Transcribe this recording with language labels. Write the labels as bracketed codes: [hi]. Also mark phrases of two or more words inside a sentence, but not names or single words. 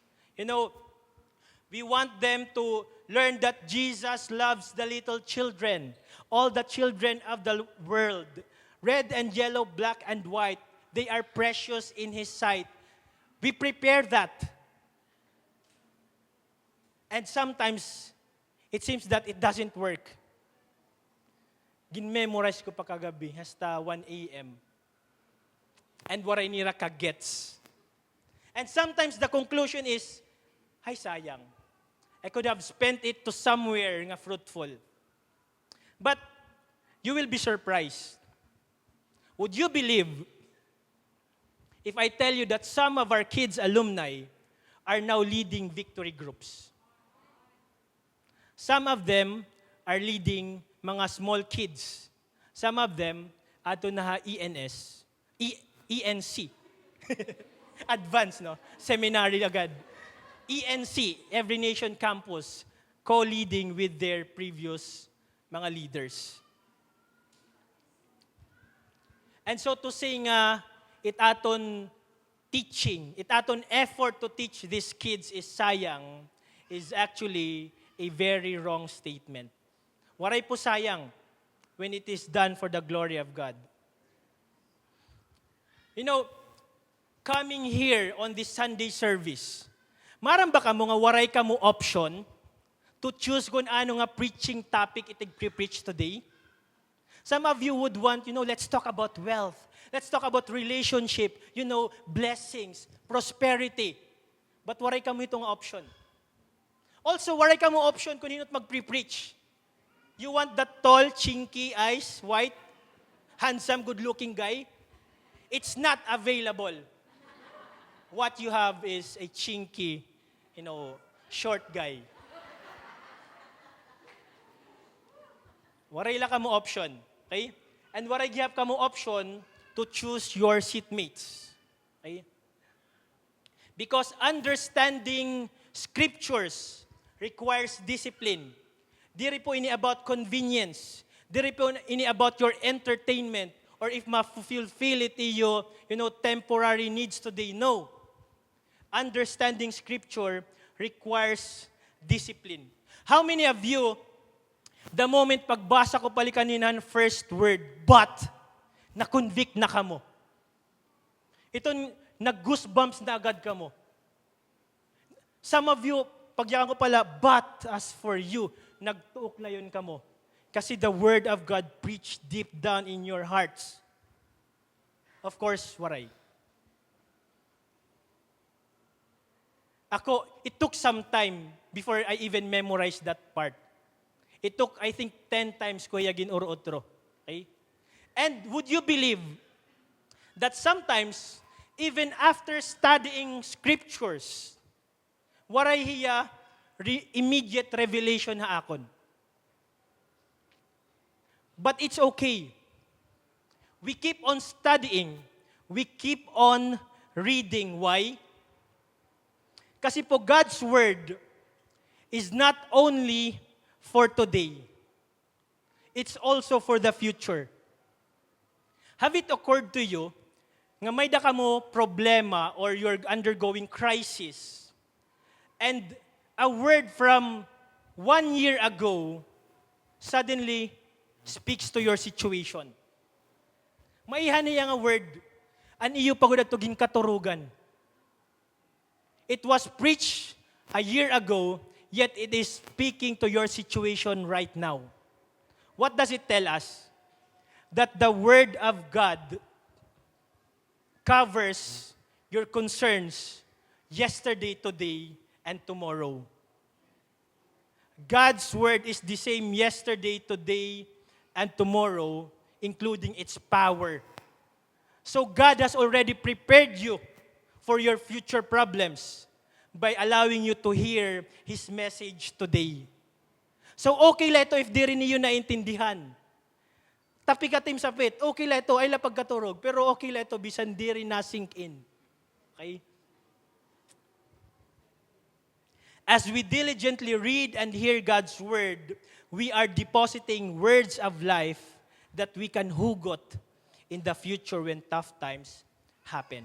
[en] We want them to learn that Jesus loves the little children, all the children of the world, red and yellow, black and white. They are precious in His sight. We prepare that. And sometimes, it seems that it doesn't work. [war] Gin-memorize ko pa kagabi, hasta 1 a.m. And waray nira ka gets. [en] And sometimes the conclusion is, ay sayang. I could have spent it to somewhere nga fruitful. But you will be surprised. Would you believe if I tell you that some of our kids' alumni are now leading victory groups? Some of them are leading mga small kids. Some of them, [war] ato na ENC. [en] Advanced, no? Seminary agad. ENC, Every Nation Campus, co-leading with their previous mga leaders. And so to say nga, [war] it aton [en] teaching, [war] it aton [en] effort to teach these kids is sayang, is actually a very wrong statement. [war] Waray po sayang [en] when it is done for the glory of God. Coming here on this Sunday service, [war] maram ba ka mo nga waray ka mo [en] option to choose [war] kung ano nga [en] preaching topic [war] itig pre-preach today? [en] Some of you would want, let's talk about wealth. Let's talk about relationship, blessings, prosperity. [war] But waray ka mo itong option. Also, waray ka mo option kung nino't mag-pre-preach. [en] You want that tall, chinky eyes, white, handsome, good-looking guy? It's not available. What you have is a chinky, short guy. [war] Waray la ka mo option, okay? [en] And [war] waray gihap ka mo [en] option to choose your seatmates. Okay? Because understanding scriptures requires discipline. [war] Diri po ini [en] about convenience. [war] Diri po ini [en] about your entertainment, or if [war] ma-fulfill it iyo, [en] temporary needs today. No. Understanding scripture requires discipline. How many of you, the moment [war] pagbasa ko pali kaninan [en] first word, but, [war] na-convict na kamo? Itong nag-goosebumps na agad kamo. [en] Some of you, [war] pagyakan ko pala, [en] but as for you, [war] nagtuok na yun kamo. [en] Kasi the Word of God preached deep down in your hearts. Of course, waray. It took some time before I even memorized that part. It took, I think, 10 times [war] ko yagin uro-otro. [en] Okay? And would you believe that sometimes, even after studying scriptures, [war] waray hiya [en] immediate revelation [war] ha akon. [en] But it's okay. We keep on studying. We keep on reading. Why? [war] Kasi po [en] God's Word is not only for today. It's also for the future. Have it occurred to you [war] nga may da ka mo [en] problema or you're undergoing crisis, and a word from 1 year ago suddenly speaks to your situation? [war] Maihan niya nga word. An iyo pagod at tuging katurugan. [en] It was preached a year ago, yet it is speaking to your situation right now. What does it tell us? That the Word of God covers your concerns yesterday, today, and tomorrow. God's Word is the same yesterday, today, and tomorrow, including its power. So God has already prepared you for your future problems by allowing you to hear His message today. [war] So okay la ito if di rin niyo naintindihan. Tapi ka team sapit, okay la ito ay lapag katurog, pero okay la ito bisan di rin na-sink in. [en] Okay? As we diligently read and hear God's Word, we are depositing words of life that we can hugot in the future when tough times happen.